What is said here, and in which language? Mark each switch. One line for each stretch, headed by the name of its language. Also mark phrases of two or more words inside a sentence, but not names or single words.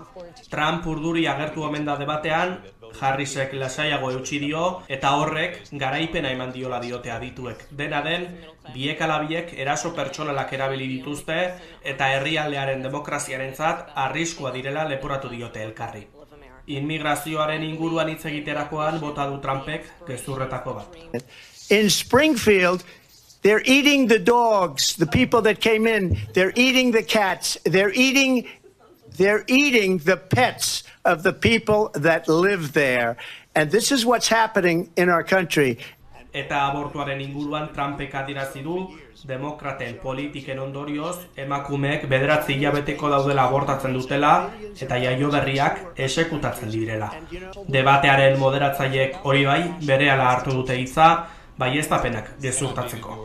Basque: Trump urduri agertu omen da debatean, Harrisek lasaiago eutsi dio, eta horrek garaipena eman diola diote adituek. Dena den, biek ala biek eraso pertsonalak erabili dituzte, eta herrialdearen demokraziarentzat arriskua direla leporatu diote elkarri. Inmigrazioaren inguruan hitz egiterakoan bota du Trumpek gezurretako bat.
English: In Springfield, they're eating the dogs, the people that came in. They're eating the cats. They're eating the pets of the people that live there. And this is what's happening in our country.
Basque: Eta abortuaren inguruan Trumpek adierazi du, demokraten politiken ondorioz, emakumeek 9 hilabeteko daudela abortatzen dutela eta jaio berriak esekutatzen direla. Debatearen moderatzaileek hori bai, berehala hartu dute hitza, baieztapenak gezurtatzeko.